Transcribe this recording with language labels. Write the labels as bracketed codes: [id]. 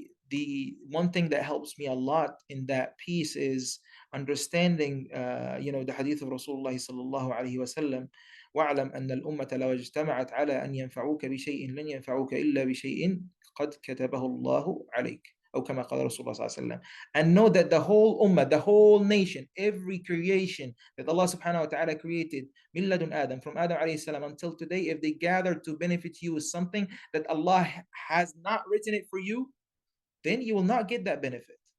[en] The one thing that helps me a lot in that piece is understanding, the hadith of Rasulullah sallallahu alaihi wasallam. [ar] واعلم أن الأمة لو اجتمعت على أن ينفعوك بشيء لن ينفعوك إلا بشيء قد كتبه الله عليك. أو كما قال رسول الله صلى الله عليه وسلم. [en] And know that the whole ummah, the whole nation, every creation that Allah subhanahu wa ta'ala created, [ar] من لدن آدم, [en] from Adam alayhi salam until today, if they gather to benefit you with something that Allah has not written it for you, then you will not get that benefit.